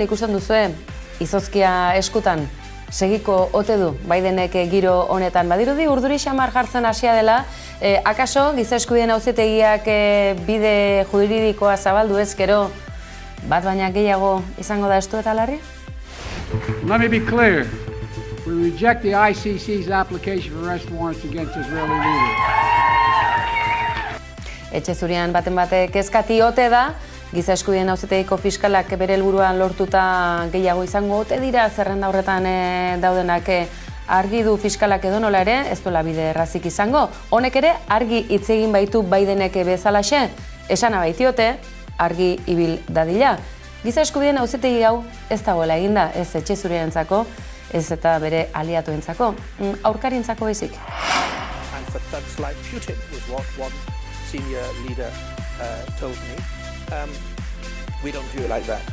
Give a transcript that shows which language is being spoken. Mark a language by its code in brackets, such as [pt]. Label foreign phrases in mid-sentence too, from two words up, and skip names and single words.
[eu] Ikusten duzue, izozkia eskutan segiko ote du Bidenek giro honetan. Badirudi urduri xamar jartzen hasia dela, akaso giza eskubideen auzitegiak bide juridikoa zabaldu ez gero bat baina gehiago izango da estu eta larri? [en] Let me be clear. We reject the ICC's application for arrest warrants against Israeli leaders. [eu] Etxe zurian baten batek kezkati ote da, giza eskubideen auzitegiko fiskalak bere helburuan lortuta gehiago izango ote dira zerrenda horretan daudenak argi du fiskalak edonola ere, ez duela bide errazik izango. Honek ere argi hitz egin baitu Bidenek bezalaxe, esana baitiote, argi ibil dadila. Giza eskubideen auzitegi hau ez dagoela eginda, ez etxe zurientzako, ez eta bere aliatuentzako, aurkarintzako baizik. [en] And for thugs like Putin was what one senior leader told me. We don't do it like that.